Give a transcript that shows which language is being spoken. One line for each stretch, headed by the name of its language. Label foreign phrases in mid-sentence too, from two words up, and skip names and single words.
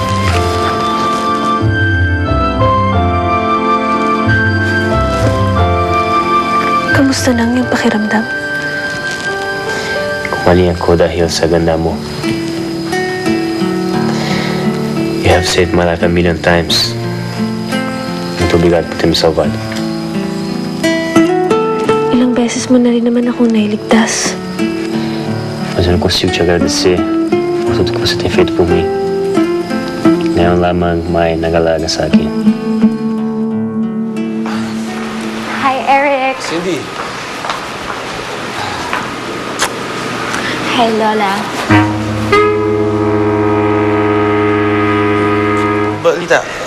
Filipino: Kamusta lang yung pakiramdam? Kumali ako dahil sa ganda mo.
English: You have saved my life 1,000,000 times.
Portuguese: Muito obrigado por ter me salvado.
Filipino: Ilang beses mo na rin naman akong nailigtas.
Portuguese: Mas eu não consigo te agradecer por tudo que você tem feito por mim.
Filipino: Ngayon lamang may nag-alaga sa akin.
English: Hi, Eric. Cindy. Hi, Lola.
Filipino: Balita.